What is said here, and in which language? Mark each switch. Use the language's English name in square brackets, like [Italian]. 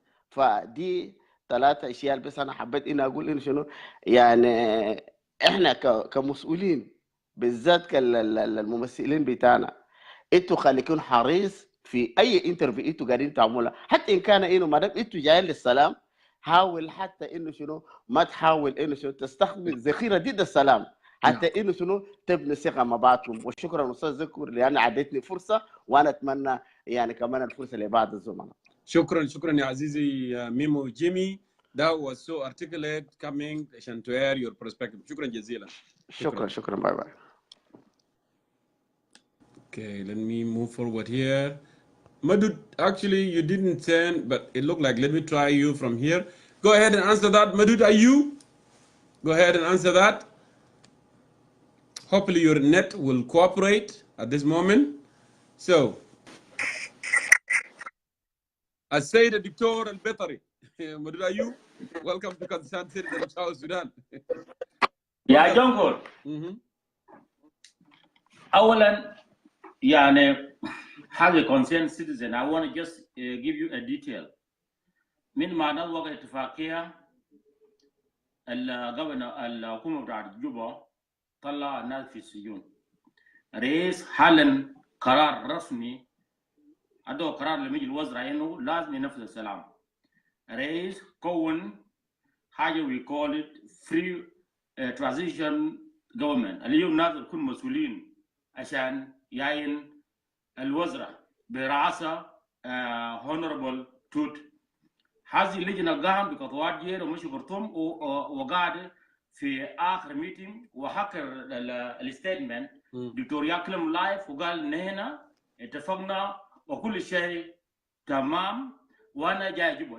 [Arabic] فدي 3 اشياء بس انا حبيت اني اقول انه شنو يعني احنا كمسؤولين بالذات كالممثلين بتاعنا، انتوا خليكم حريص في اي انترفيو انتوا قاعدين تعملها، حتى ان كان انه ما دام انتوا جايين للسلام حاول حتى انه شنو ما تحاول انه شنو تستخدم ذخيره ضد السلام حتى انه شنو تبني ثقه مع بعضكم. وشكرا استاذ ذكر لان عدتني فرصه، وانا اتمنى يعني كمان الفرصه لبعض الزملاء. شكرا يا عزيزي ميمو جيمي. [English] That was so articulate coming عشان to air your perspective. [Arabic] شكرا جزيلا. شكرا باي باي. [English] Okay, let me move forward here. Madud, actually you didn't send, but it looked like, let me try you from here. Go ahead and answer that. Madud, are you? Go ahead and answer that. Hopefully your net will cooperate at this moment. [Arabic] So, السيد الدكتور البيطري. [English] Madud, are you? Welcome to Concerned Citizen of South Sudan. [Arabic] يا جونكور. أولاً يعني حاجة [English] concerned citizen, I want to just give you a detail. [Arabic] من معنى وقع اتفاقية الحكومة بتاعت جوبا طلع الناس في السجون. رئيس حالا قرار رسمي ادو قرار لما يجي الوزراء انه لازم ينفذ السلام. رئيس كون حاجه [English] we call it free transition government. [Arabic] اليوم ناس يكون مسؤولين عشان يعين الوزراء برئاسه honorable توت. هذه اللجنه قام بخطوات جيده ومشي خرطوم وقاعد في اخر ميتنج وحكر الستيتمنت دكتور ياكلم لايف وقال نحن اتفقنا وكل شيء تمام وانا جاي اجيبه.